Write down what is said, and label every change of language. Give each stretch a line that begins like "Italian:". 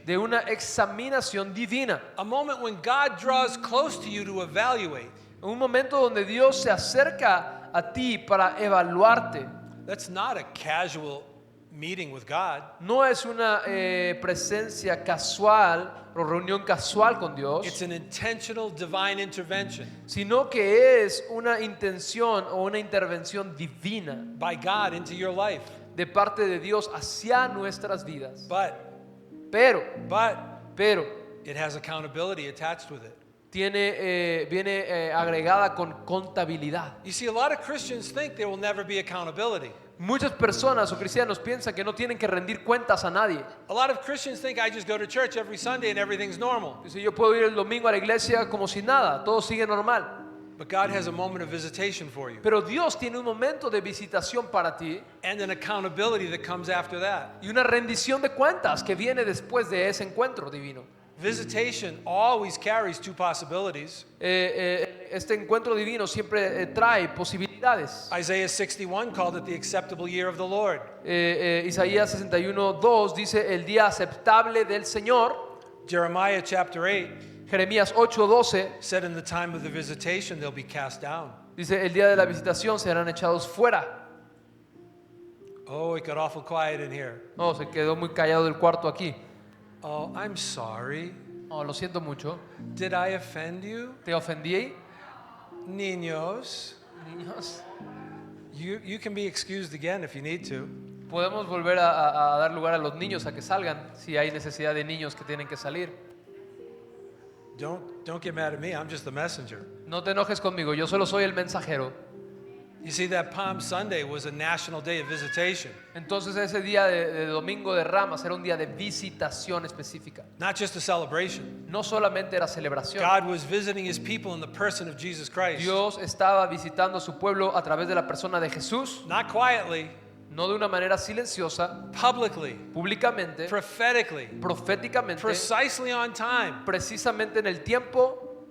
Spanish: de una examinación divina.
English: A moment when God draws close to you to evaluate.
Spanish: Un momento donde Dios se acerca a ti para evaluarte.
English: That's not a casual meeting with God.
Spanish: No es una presencia casual o reunión casual con Dios,
English: It's an intentional divine intervention
Spanish: sino que es una intención o una intervención divina
English: by God into your life.
Spanish: de parte de Dios hacia nuestras vidas.
English: But
Spanish: Pero
English: it has accountability attached with it.
Spanish: viene agregada con contabilidad.
English: You see, a lot of Christians think there will never be accountability.
Spanish: Muchas personas o cristianos piensan que no tienen que rendir cuentas a nadie.
English: A lot of Christians think I just go to church every Sunday and everything's normal.
Spanish: Dice, yo puedo ir el domingo a la iglesia como si nada, todo sigue normal.
English: But God has a moment of visitation for you
Spanish: Pero Dios tiene un momento de visitación para ti
English: and an accountability that comes after that.
Spanish: y una rendición de cuentas que viene después de ese encuentro divino.
English: Visitation always carries two possibilities.
Spanish: Este encuentro divino siempre trae posibilidades.
English: Isaiah 61 called it the acceptable year of the Lord.
Spanish: Isaías 61:2 dice el día aceptable del Señor.
English: Jeremiah chapter 8
Spanish: Jeremías 8:12
English: said in the time of the visitation they'll be cast down.
Spanish: dice el día de la visitación serán echados fuera.
English: Oh, it got awful quiet in here.
Spanish: No, se quedó muy callado el cuarto aquí.
English: Oh, I'm sorry.
Spanish: Oh, lo siento mucho.
English: Did I offend you?
Spanish: ¿Te ofendí? Niños, Niños,
English: you can be excused again if you need to.
Spanish: podemos volver a dar lugar a los niños a que salgan si hay necesidad de niños que tienen que salir.
English: Don't get mad at me. I'm just the messenger.
Spanish: No te enojes conmigo, yo solo soy el mensajero.
English: You see, that Palm Sunday was a national day of visitation.
Spanish: Entonces ese día de Domingo de Ramos era un día de visitación específica.
English: Not just a celebration.
Spanish: No solamente era celebración.
English: God was visiting his people in the person of Jesus Christ.
Spanish: Dios estaba visitando a su pueblo a través de la persona de Jesús,
English: Not quietly,
Spanish: no de una manera silenciosa,
English: publicly,
Spanish: públicamente,
English: prophetically,
Spanish: proféticamente,
English: precisely on time.
Spanish: precisamente en el tiempo,